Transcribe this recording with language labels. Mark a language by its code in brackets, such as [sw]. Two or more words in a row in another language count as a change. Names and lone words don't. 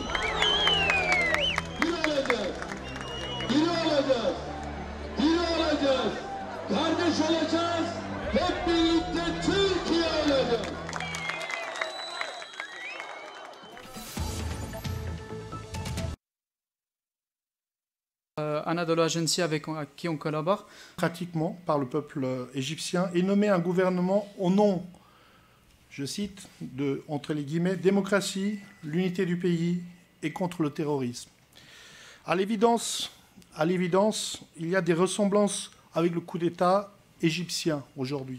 [tr] Bir olacağız, biri olacağız, biri olacağız, kardeş olacağız, hep birlikte Türkiye olacağız. [fr] Anadolu agency avec qui on collabore. Pratiquement par le peuple égyptien et nommer un gouvernement au nom, je cite, de, entre les guillemets, démocratie, l'unité du pays et contre le terrorisme. À l'évidence, il y a des ressemblances avec le coup d'État égyptien aujourd'hui.